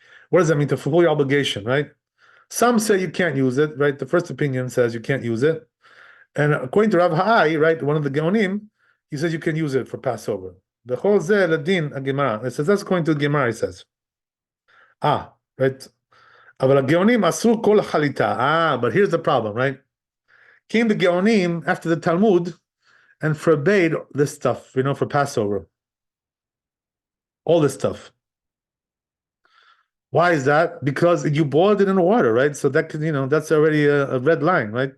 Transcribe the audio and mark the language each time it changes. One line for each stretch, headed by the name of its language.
English: What does that mean to fulfill your obligation, right? Some say you can't use it, right? The first opinion says you can't use it, and according to Rav Hai, right, one of the Geonim, he says you can use it for Passover. The whole
Hebrew: zeh ladin
English: a Gemara. It says that's according to the Gemara. He says, right.
Hebrew: אבל הגאונים אסרו כל חליטה.
English: But here's the problem, right? Came the Geonim after the Talmud and forbade this stuff, for Passover. All this stuff. Why is that? Because you boiled it in water, right? So that could, that's already a red line, right?